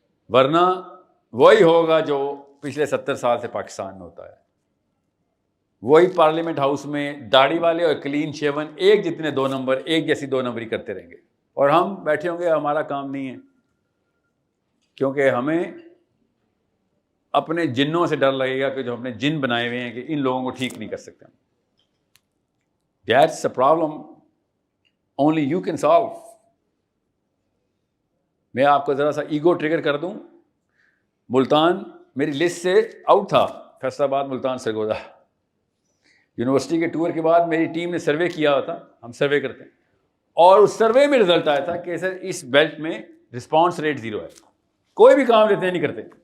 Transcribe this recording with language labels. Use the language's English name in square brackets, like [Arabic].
[Urdu] ورنہ وہی ہوگا جو پچھلے 70 سال سے پاکستان میں ہوتا ہے، وہی پارلیمنٹ ہاؤس میں داڑھی والے اور کلین شیون ایک جتنے 2 نمبر، ایک جیسی 2 نمبری کرتے رہیں گے، اور ہم بیٹھے ہوں گے ہمارا کام نہیں ہے، کیونکہ ہمیں اپنے جنوں سے ڈر لگے گا کہ جو اپنے جن بنائے ہوئے ہیں کہ ان لوگوں کو ٹھیک نہیں کر سکتے. [English] That's a problem only you can solve. [Urdu] میں آپ کو ذرا سا ایگو ٹریگر کر دوں. ملتان میری لسٹ سے آؤٹ تھا، فیصل آباد ملتان سرگودا. یونیورسٹی کے ٹور کے بعد میری ٹیم نے سروے کیا ہوا تھا، ہم سروے کرتے ہیں، اور اس سروے میں رزلٹ آیا تھا کہ سر اس بیلٹ میں رسپانس ریٹ 0 ہے، کوئی بھی کام لیتے نہیں کرتے.